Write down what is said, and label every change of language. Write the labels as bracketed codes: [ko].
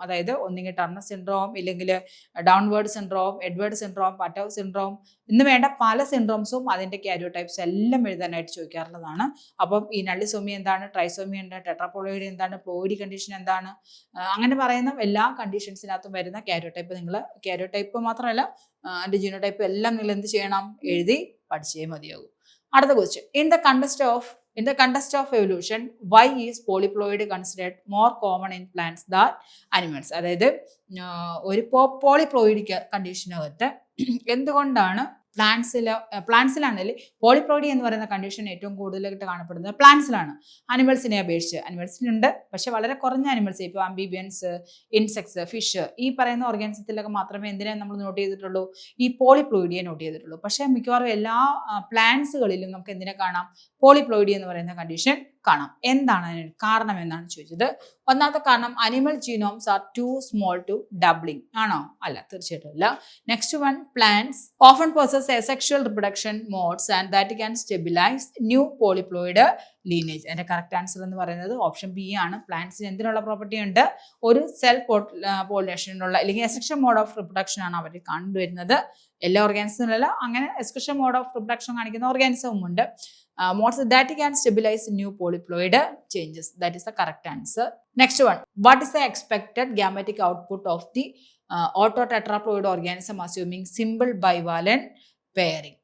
[ml] അതായത് ഒന്നുകിൽ Turner syndrome, ഇല്ലെങ്കിൽ downward syndrome, Edward syndrome, പറ്റോവ് syndrome എന്ന് വേണ്ട പല സിൻഡ്രോംസും അതിന്റെ കാരിയോടൈപ്സ് എല്ലാം എഴുതാനായിട്ട് ചോദിക്കാറുള്ളതാണ്. അപ്പം ഈ നള്ളിസോമി എന്താണ്, ട്രൈസോമി ഉണ്ട്, ടെട്രാപ്ലോയിഡ് എന്താണ്, പ്ലോയിഡി കണ്ടീഷൻ എന്താണ്, അങ്ങനെ പറയുന്ന എല്ലാ കണ്ടീഷൻസിനകത്തും വരുന്ന കാരിയോടൈപ്പ് നിങ്ങൾ കാരിയോടൈപ്പ് മാത്രമല്ല അതിന്റെ ജീനോടൈപ്പ് എല്ലാം നിങ്ങൾ എന്ത് ചെയ്യണം? എഴുതി പഠിച്ചേ മതിയാകും. അടുത്ത [en] Question, in the context of evolution, why is polyploid considered more common in plants than animals? [ml] അതായത് ഒരു പോളിപ്ലോയിഡിക് കണ്ടീഷനകത്ത് എന്തുകൊണ്ടാണ് പ്ലാന്റ്സിലാണെങ്കിൽ പോളിപ്ലോയിഡി എന്ന് പറയുന്ന കണ്ടീഷൻ ഏറ്റവും കൂടുതലായിട്ട് കാണപ്പെടുന്നത് പ്ലാന്റ്സിലാണ്, അനിമൽസിനെ അപേക്ഷിച്ച്. അനിമൽസിനുണ്ട്, പക്ഷെ വളരെ കുറഞ്ഞ അനിമൽസ്, ഇപ്പോൾ ആംബിബിയൻസ്, ഇൻസെക്ട്സ്, ഫിഷ്, ഈ പറയുന്ന ഓർഗാനിസത്തിലൊക്കെ മാത്രമേ എന്തിനെ നമ്മൾ നോട്ട് ചെയ്തിട്ടുള്ളൂ? ഈ പോളിപ്ലോയിഡിയെ നോട്ട് ചെയ്തിട്ടുള്ളൂ. പക്ഷെ മിക്കവാറും എല്ലാ പ്ലാന്റ്സുകളിലും നമുക്ക് എന്തിനെ കാണാം? പോളിപ്ലോയിഡി എന്ന് പറയുന്ന കണ്ടീഷൻ കാണാം. എന്താണ് അതിന് കാരണം എന്നാണ് ചോദിച്ചത്. ഒന്നാമത്തെ കാരണം, [en] animal genomes are too small to doubling [ml] ആണോ? അല്ല, തീർച്ചയായിട്ടും അല്ല. [en] Next one, plants often possess asexual reproduction modes and that can stabilize new polyploid lineage. [ml] അതിന്റെ കറക്റ്റ് ആൻസർ എന്ന് പറയുന്നത് ഓപ്ഷൻ ബി ആണ്. പ്ലാന്റ്സിന് എന്തിനുള്ള പ്രോപ്പർട്ടി ഉണ്ട്? ഒരു സെൽഫ് പോളിനേഷനുള്ള അല്ലെങ്കിൽ [en] asexual mode of reproduction [ml] ആണ് അവർ കണ്ടുവരുന്നത്. എല്ലാ ഓർഗാനിസത്തിലല്ല, അങ്ങനെ [en] asexual mode of reproduction [ml] കാണിക്കുന്ന ഓർഗാനിസവും ഉണ്ട്. [en] modes that can stabilize new polyploid changes. That is the correct answer. Next one, what is the expected gametic output of the autotetraploid organism assuming simple bivalent pairing?